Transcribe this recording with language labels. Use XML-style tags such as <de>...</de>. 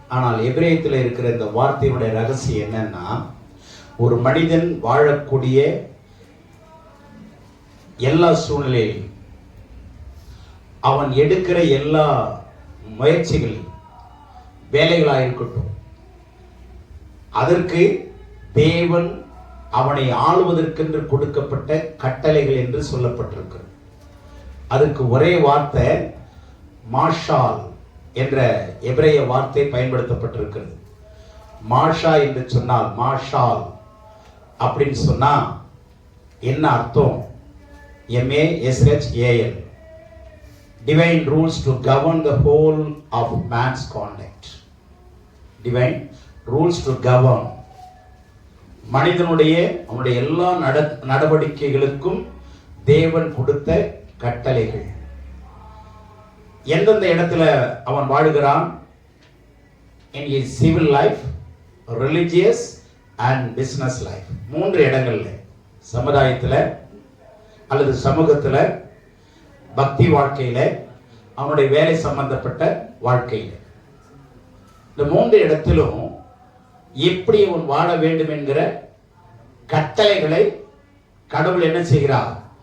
<ta>ஆனால் எபிரேயத்தில் இருக்கிற இந்த வார்த்தையினுடைய ரகசியம் என்னன்னா, ஒரு மனிதன் வாழக்கூடிய எல்லா சூழ்நிலையிலும் அவன் எடுக்கிற எல்லா முயற்சிகளும், வேலைகளாக இருக்கட்டும், அதற்கு தேவன் அவனை ஆளுவதற்கென்று கொடுக்கப்பட்ட கட்டளைகள் என்று சொல்லப்பட்டிருக்கிறது. அதுக்கு ஒரே வார்த்தை மாஷால் என்ற எபிரேய வார்த்தை பயன்படுத்தப்பட்டிருக்கிறது. மாஷா என்று சொன்னால், மாஷால் அப்படின்னு சொன்னா என்ன அர்த்தம்?</ta> <en>MASHAL, divine rules to govern the whole of man's conduct. Divine rules to govern,</en> <ta>மனிதனுடைய அவனுடைய எல்லா நடவடிக்கைகளுக்கும் தேவன் கொடுத்த கட்டளைகள். எந்தெந்த இடத்துல அவன் வாழுகிறான்?</ta> <en>in his civil life, religious and business life.</en> <ta>3 இடங்கள்ல, சமுதாயத்துல அல்லது சமூகத்துல, பக்தி வாழ்க்கையில, அவனுடைய வேலை சம்பந்தப்பட்ட வாழ்க்கையில. இந்த 3 இடத்திலும் எப்படி அவன் வாழ வேண்டும் என்கிற கட்டளைகளை கடவுள் என்ன செய்கிறார்?</ta>